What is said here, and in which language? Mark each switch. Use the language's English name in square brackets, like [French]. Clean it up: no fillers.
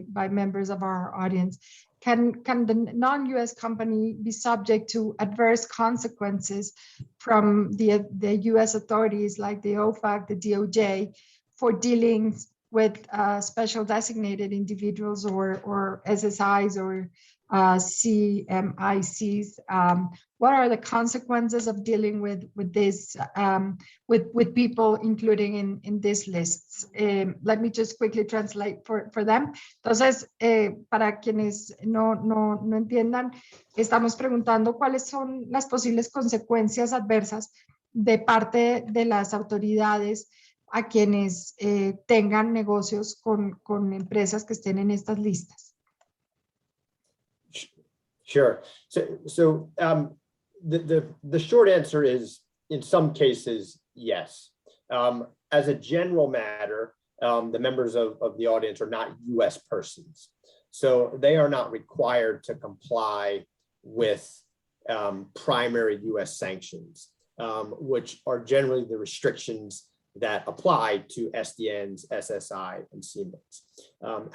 [English] members of our audience, can the non-US company be subject to adverse consequences from the US authorities like the OFAC, the DOJ, for dealings with special designated individuals or SSIs or CMICs? What are the consequences of dealing with this with people including in these lists? Let me just quickly translate for them. [Spanish] Entonces, para quienes no entiendan, estamos preguntando cuáles son las posibles consecuencias adversas de parte de las autoridades a quienes tengan negocios con empresas que estén en estas listas. [English] Sure. So the short answer is, in some cases, yes. As a general matter, the members of the audience are not US persons. So they are not required to comply with primary US sanctions, which are generally the restrictions that apply to SDNs, SSI, and CMICs.